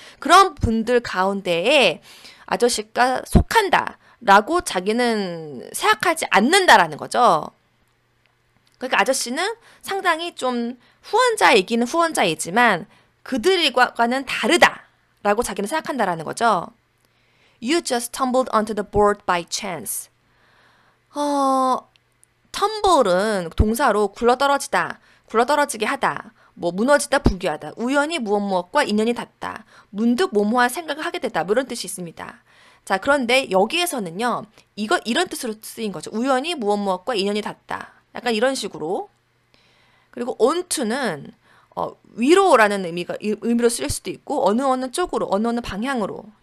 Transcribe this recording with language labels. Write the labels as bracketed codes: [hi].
[ko] 그런 분들 가운데에 아저씨가 속한다라고 자기는 생각하지 않는다라는 거죠. 그러니까 아저씨는 상당히 좀 후원자이기는 후원자이지만 그들과는 다르다라고 자기는 생각한다라는 거죠. [en] You just stumbled onto the board by chance. [ko] 텀블은 동사로 굴러떨어지다, 굴러떨어지게 하다, 뭐 무너지다, 부귀하다, 우연히 무엇과 인연이 닿다, 문득 뭐뭐한 생각을 하게 됐다, 뭐 이런 뜻이 있습니다. 자, 그런데 여기에서는요, 이런 뜻으로 쓰인 거죠. 우연히 무엇과 인연이 닿다. 약간 이런 식으로. 그리고 onto는 위로라는 의미로 쓰일 수도 있고 어느 쪽으로, 어느 방향으로